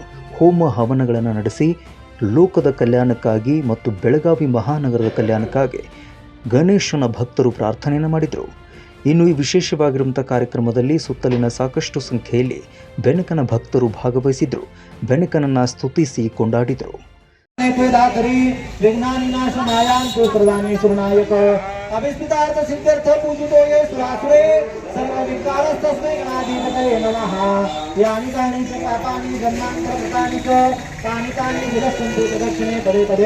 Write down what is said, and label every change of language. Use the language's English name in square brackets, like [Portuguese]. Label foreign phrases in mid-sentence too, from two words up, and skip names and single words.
[Kannada] ಹೋಮ ಹವನಗಳನ್ನು ನಡೆಸಿ ಲೋಕದ ಕಲ್ಯಾಣಕ್ಕಾಗಿ ಮತ್ತು ಬೆಳಗಾವಿ ಮಹಾನಗರದ ಕಲ್ಯಾಣಕ್ಕಾಗಿ ಗಣೇಶನ ಭಕ್ತರು ಪ್ರಾರ್ಥನೆಯನ್ನು ಮಾಡಿದರು. ಇನ್ನು ಈ ವಿಶೇಷವಾಗಿರುವಂಥ ಕಾರ್ಯಕ್ರಮದಲ್ಲಿ ಸುತ್ತಲಿನ ಸಾಕಷ್ಟು ಸಂಖ್ಯೆಯಲ್ಲಿ ಬೆನಕನ ಭಕ್ತರು ಭಾಗವಹಿಸಿದ್ರು. ಬೆನಕನನ್ನು ಸ್ತುತಿಸಿ ಕೊಂಡಾಡಿದರು. [Sanskrit] अभिस्थितार्थ सिद्ध्यर्थ पूजितो ये सुरासुरे सर्वविकारस्तस्मै गणाधिपतये नमः। यानि कानि च पापानि जन्मान्तरकृतानि च तानि तानि विनश्यन्तु प्रदक्षिणे पदे पदे।